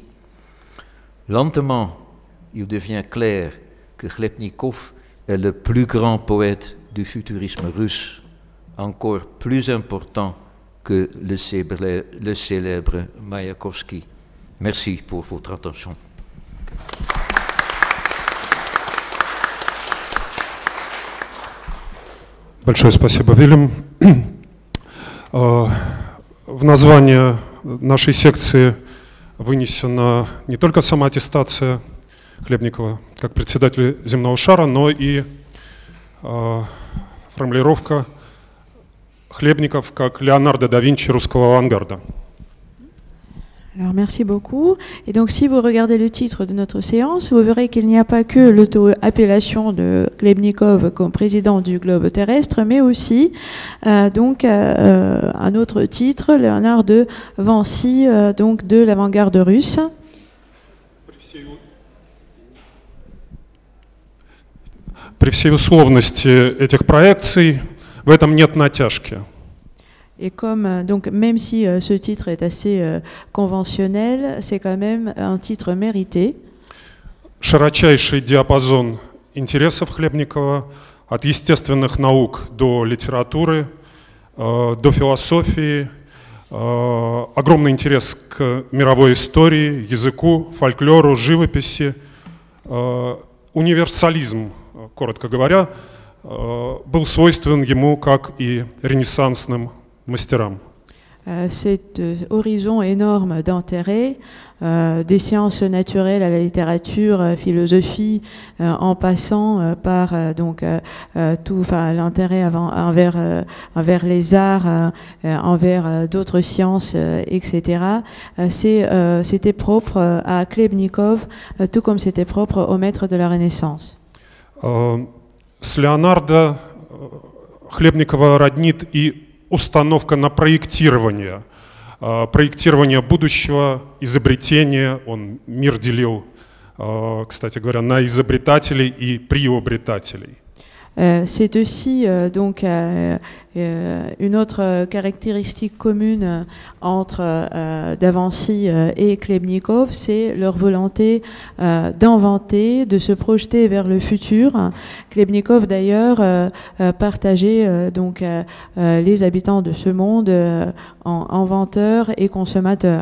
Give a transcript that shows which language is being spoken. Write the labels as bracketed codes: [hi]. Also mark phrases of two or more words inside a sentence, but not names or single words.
[fr] Lentement, il devient clair que Chlebnikov est le plus grand poète du futurisme russe, encore plus important que le célèbre Mayakovsky. Merci pour votre attention. [ru] Большое спасибо, Вильям. В название нашей секции вынесена не только самоаттестация Хлебникова как председателя земного шара, но и формулировка Хлебников как Леонардо да Винчи русского авангарда. [fr] Alors merci beaucoup. Et donc si vous regardez le titre de notre séance, vous verrez qu'il n'y a pas que l'auto-appellation de Chlebnikov comme président du globe terrestre, mais aussi un autre titre, Léonard de Vinci, donc de l'avant-garde russe. [ru] При всей условности этих проекций в этом нет натяжки. [fr] Et comme, donc, même si ce titre est assez conventionnel, c'est quand même un titre mérité. [ru] Широчайший диапазон интересов Хлебникова, от естественных наук до литературы, до философии, огромный интерес к мировой истории, языку, фольклору, живописи, универсализм, коротко говоря, был свойствен ему, как и ренессансным мастерам. [fr] Cet horizon énorme d'intérêt, des sciences naturelles à la littérature, philosophie, en passant par l'intérêt envers les arts, envers d'autres sciences, etc. C'était propre à Chlebnikov, tout comme c'était propre aux maîtres de la Renaissance. [ru] С Леонардо Хлебникова роднит и установка на проектирование будущего, изобретения. Он мир делил, кстати говоря, на изобретателей и приобретателей. [fr] C'est aussi une autre caractéristique commune entre Da Vinci et Chlebnikov, c'est leur volonté d'inventer, de se projeter vers le futur. Chlebnikov d'ailleurs partageait les habitants de ce monde en inventeurs et consommateurs.